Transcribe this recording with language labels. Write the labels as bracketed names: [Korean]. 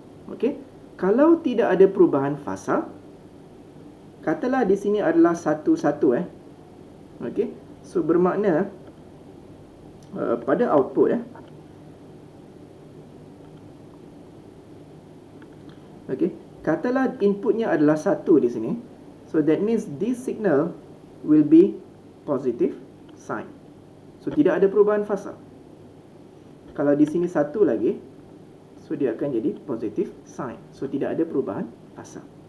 [Malay] Okey, kalau tidak ada perubahan fasa, katalah di sini adalah 1 1 Okey, so bermakna pada output okey, katalah inputnya adalah 1 di sini. [English] So that means this signal will be positive sign. [Malay] So tidak ada perubahan fasa. Kalau di sini 1 lagi, so dia akan jadi positive sign. So tidak ada perubahan fasa.